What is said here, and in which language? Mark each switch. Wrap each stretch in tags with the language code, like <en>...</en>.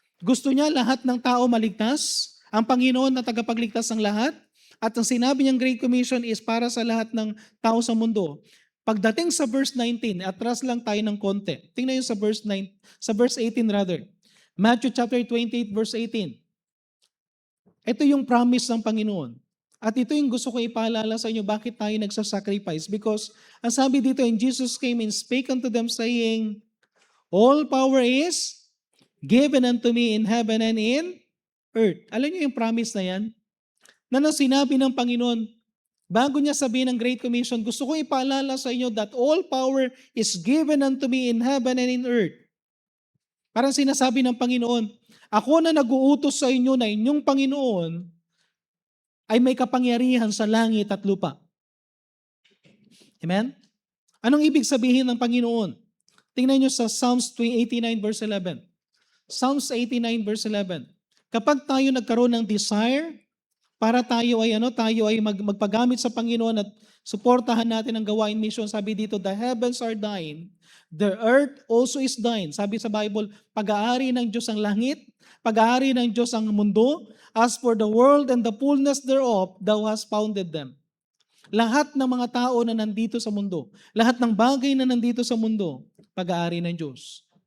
<tl>Gusto niya lahat ng tao maligtas, ang Panginoon na tagapagligtas ng lahat, at ang sinabi niyang Great Commission is para sa lahat ng tao sa mundo. Pagdating sa verse 19, atras lang tayo ng konti. Tingnan niyo sa verse 18 rather. Matthew chapter 28 verse 18. Ito yung promise ng Panginoon. At ito yung gusto ko ipaalala sa inyo bakit tayo nagsasacrifice.</tl> <en>Because</en> <tl>ang sabi dito,</tl> <en>"And Jesus came and spake unto them saying, All power is given unto me in heaven and in earth."</en> <tl>Alam niyo yung promise na yan? Na sinabi ng Panginoon, bago niya sabihin ng Great Commission, gusto ko ipaalala sa inyo</tl> <en>that all power is given unto me in heaven and in earth.</en> <tl>Parang sinasabi ng Panginoon, ako na nag-uutos sa inyo na inyong Panginoon ay may kapangyarihan sa langit at lupa. Amen? Anong ibig sabihin ng Panginoon? Tingnan nyo sa Psalms 89 verse 11. Psalms 89 verse 11. Kapag tayo nagkaroon ng desire para tayo ay magpagamit sa Panginoon at suportahan natin ang gawain mission, sabi dito,</tl> <en>"The heavens are thine, the earth also is thine."</en> <tl>Sabi sa Bible, pag-aari ng Diyos ang langit, pag-aari ng Diyos ang mundo.</tl> <en>"As for the world and the fullness thereof, thou hast founded them."</en> <tl>Lahat ng mga tao na nandito sa mundo, lahat ng bagay na nandito sa mundo, pag-aari ng Diyos.</tl>